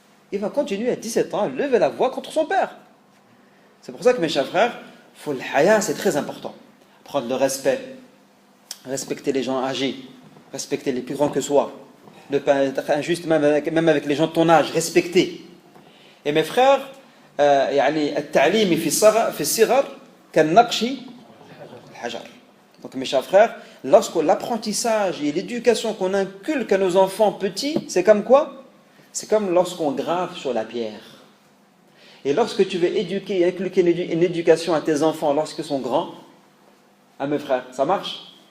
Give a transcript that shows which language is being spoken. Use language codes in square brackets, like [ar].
[fr] Il va continuer à 17 ans à lever la voix contre son père. C'est pour ça que mes chers frères, faut le haya, c'est très important. Prendre le respect, respecter les gens âgés, respecter les plus grands que soi, ne pas être injuste même avec les gens de ton âge, respecter. Et mes frères, [ar] التعليم في الصغر كالنقش الحجر. [fr] Donc mes chers frères, lorsque l'apprentissage et l'éducation qu'on inculque à nos enfants petits, c'est comme quoi? C'est comme lorsqu'on grave sur la pierre. Et lorsque tu veux éduquer et inculquer une éducation à tes enfants lorsqu'ils sont grands, à mes frères, ça marche?